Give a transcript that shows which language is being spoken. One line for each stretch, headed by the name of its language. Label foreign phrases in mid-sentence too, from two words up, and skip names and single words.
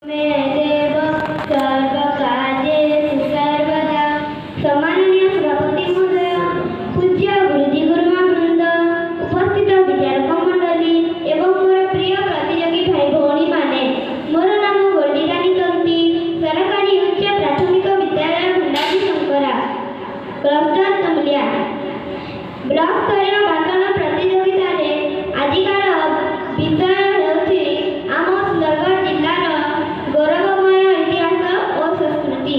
Sanskrit: मे देव सर्वकार्येषु सर्वदा।
Odia: ସମ୍ମାନନୀୟ ସଭାପତି ମହୋଦୟ, ପୂଜ୍ୟ ଗୁରୁଜୀ ଗୁରୁମା ବୃନ୍ଦ, ଉପସ୍ଥିତ ବିଦ୍ୟାର୍ଥୀ ମଣ୍ଡଳୀ ଏବଂ ମୋର ପ୍ରିୟ ପ୍ରତିଯୋଗୀ ଭାଇ ଭଉଣୀ ମାନେ, ମୋର ନାମ ଗୋଲ୍ଡି ରାଣୀ ତନ୍ତି, ସରକାରୀ ଉଚ୍ଚ ପ୍ରାଥମିକ ବିଦ୍ୟାଳୟ ଭଣ୍ଡାରୀ ଶଙ୍କରା, କ୍ଲଷ୍ଟର ତମଲିଆ। ବ୍ଲକ ସ୍ତରୀୟ ଭାଷଣ ପ୍ରତିଯୋଗିତା ରେ ଆଜିକାର ବିଷୟ ହେଉଛି ଆମ ସୁନ୍ଦରଗଡ଼ ଜିଲ୍ଲାର ଗୌରବମୟ ଇତିହାସ ଓ ସଂସ୍କୃତି।